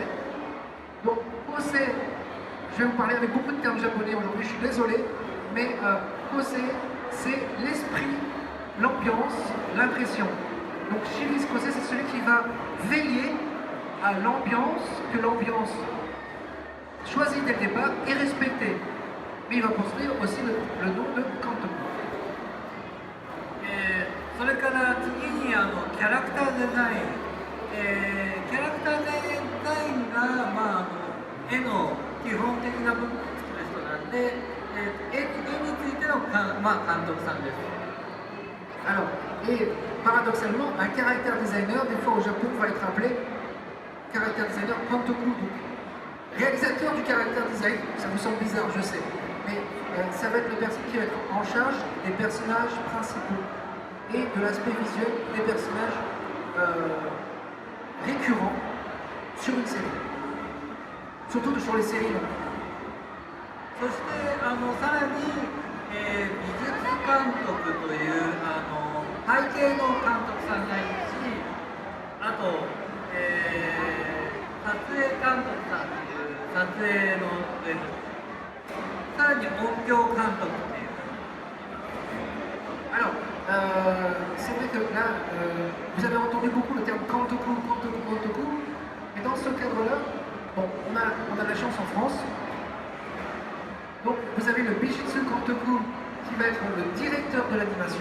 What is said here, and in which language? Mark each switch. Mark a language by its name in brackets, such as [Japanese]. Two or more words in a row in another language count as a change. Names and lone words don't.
[French] Donc Kosei, je vais vous parler avec beaucoup de termes japonais aujourd'hui, je suis désolé, mais Kosei c'est l'esprit, l'ambiance, l'impression. Donc [Japanese] シリーズ構成 [French] c'est celui qui va veiller à l'ambiance, que l'ambiance choisie dès le départ est respectée. Mais il va construire aussi le nom de kantoku. [Japanese] それから次にキャラクターデザイン、キャラクターデザインが、絵の基本的な部分を作る人なんで、絵についての監督さんです。 [French] Alors, et paradoxalement, un [English] caractère designer, [French] des fois au Japon, va être appelé [English] caractère designer [French] kantoku. Réalisateur du [English] caractère design, [French] ça vous semble bizarre, je sais, mais ça va être la personne qui va être en charge des personnages principaux et de l'aspect visuel des personnages récurrents sur une série. Surtout sur les séries longues. [Japanese] そしてさらに、美術監督という背景の監督さんがいるし、あと、撮影監督さんという撮影の上のさらに音響監督っていう。 [French] Alors, c'est vrai que là, vous avez entendu beaucoup le terme [Japanese] 監督、監督、監督, [French] mais dans ce cadre-là, bon, on a la chance en France. Donc, vous avez le [Japanese] 美術監督 [French] qui va être le directeur de l'animation.